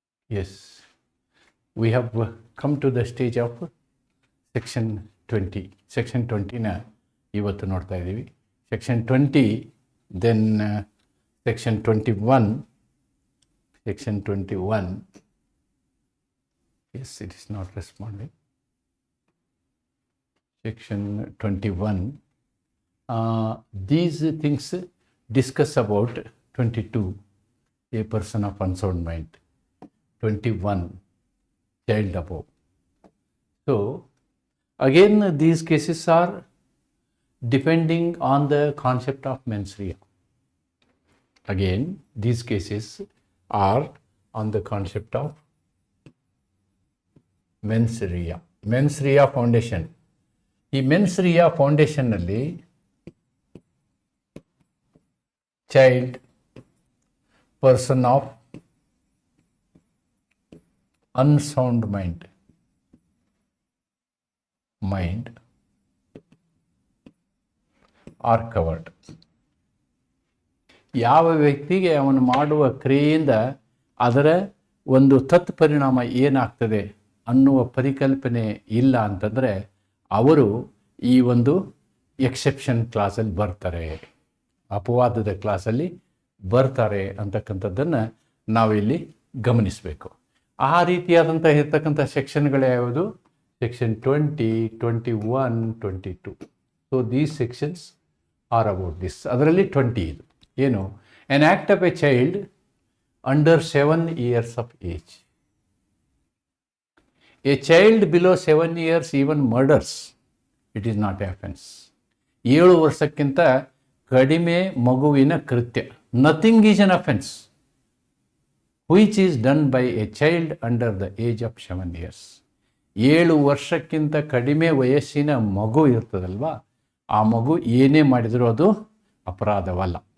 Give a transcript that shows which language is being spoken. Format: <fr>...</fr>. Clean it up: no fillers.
<en>Yes, we have come to the stage of section 20.</en> <kn>Section 20 ನ ಇವತ್ತು ನೋಡ್ತಾ ಇದ್ದೀವಿ.</kn> <en>section 20, then section 21. Section 21. Yes, it is not responding. Section 21. These things discuss about 22, a person of unsound mind. 21, child above. So again these cases are depending on the concept of mens rea. Again these cases are on the concept of mens rea. Mens rea foundation. ಈ mens rea ಫೌಂಡೇಶನ್ನಲ್ಲಿ child, person of unsound mind are covered.</en> <kn>ಯಾವ ವ್ಯಕ್ತಿಗೆ ಅವನು ಮಾಡುವ ಕ್ರಿಯೆಯಿಂದ ಅದರ ಒಂದು ತತ್ಪರಿಣಾಮ ಏನಾಗ್ತದೆ ಅನ್ನುವ ಪರಿಕಲ್ಪನೆ ಇಲ್ಲ ಅಂತಂದರೆ ಅವರು ಈ ಒಂದು ಎಕ್ಸೆಪ್ಷನ್ ಕ್ಲಾಸಲ್ಲಿ ಬರ್ತಾರೆ, ಅಪವಾದದ ಕ್ಲಾಸಲ್ಲಿ ಬರ್ತಾರೆ ಅಂತಕ್ಕಂಥದ್ದನ್ನು ನಾವಿಲ್ಲಿ ಗಮನಿಸಬೇಕು. ಆ ರೀತಿಯಾದಂಥ ಇರ್ತಕ್ಕಂಥ ಸೆಕ್ಷನ್ಗಳು ಯಾವುದು? Section 20, 21, 22.</kn> <en>So these sections are about this.</en> <kn>ಅದರಲ್ಲಿ 20 ಇದು ಏನು?</kn> <en>An act of a child under 7 years of age. A child below 7 years even murders, it is not offense.</en> <kn>7 ವರ್ಷಕ್ಕಿಂತ ಕಡಿಮೆ ಮಗುವಿನ ಕೃತ್ಯ,</kn> <en>Nothing is an offense which is done by a child under the age of 7 years.</en> <kn>7 ವರ್ಷಕ್ಕಿಂತ ಕಡಿಮೆ ವಯಸ್ಸಿನ ಮಗು ಇರ್ತದಲ್ವಾ, ಆ ಮಗು ಏನೇ ಮಾಡಿದರೂ ಅದು ಅಪರಾಧವಲ್ಲ.</kn>